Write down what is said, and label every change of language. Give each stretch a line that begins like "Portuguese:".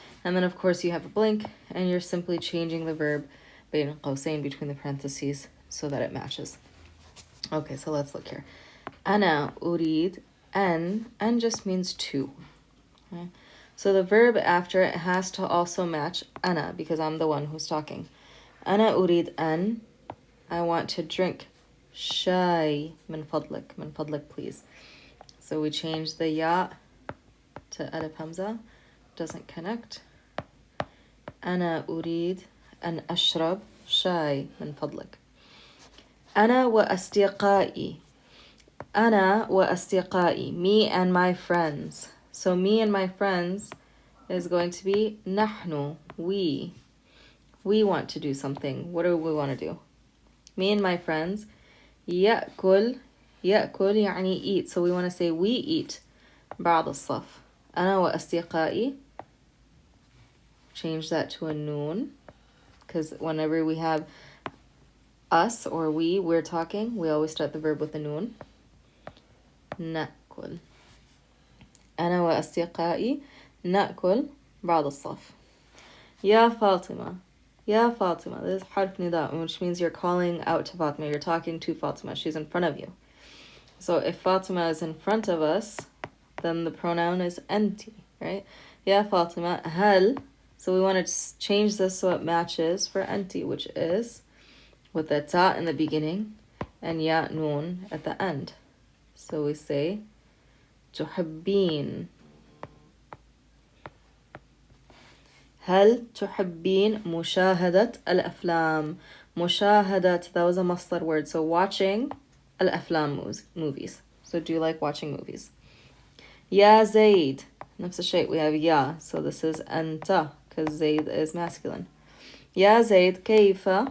English: And then of course you have a blank and you're simply changing the verb بين قوسين between the parentheses so that it matches. Okay, so let's look here. أنا أريد أن just means to. Okay? So the verb after it has to also match أنا because I'm the one who's talking.
Arabic: أنا أريد أن, I want to drink شاي من فضلك please.
English: So we change the ya to alif hamza, doesn't connect.
Arabic: أنا أريد أن أشرب شاي من فضلك. أنا وأصدقائي. أنا وأصدقائي.
English: Me and my friends. So me and my friends is going to be نحن. We. We want to do something. What do we want to do? Me and my friends. يأكل.
Arabic: يأكل يعني eat.
English: So we want to say we eat. بعض الصف. أنا وأصدقائي. Change that to a noon. Because whenever we have us or we're talking, we always start the verb with a noon.
Arabic: نأكل. أنا وأصدقائي نأكل بعض الصف. يا فاطمة. يا فاطمة.
English: This is حرف نداء, which means you're calling out to Fatima. You're talking to Fatima. She's in front of you. So if Fatima is in front of us, then the pronoun is أنتِ, right?
Arabic: يا فاطمة هل.
English: So we want to change this so it matches for أنتِ, which is with the ta in the beginning and ya noon at the end. So we say تحبين.
Arabic: هل تحبين مشاهدة الأفلام.
English: مشاهدة, that was a masdar word. So watching الأفلام movies. So do you like watching movies?
Arabic: يا زيد.
English: نفس الشيء, we have ya. So this is أنت because زيد is masculine.
Arabic: يا زيد كيف.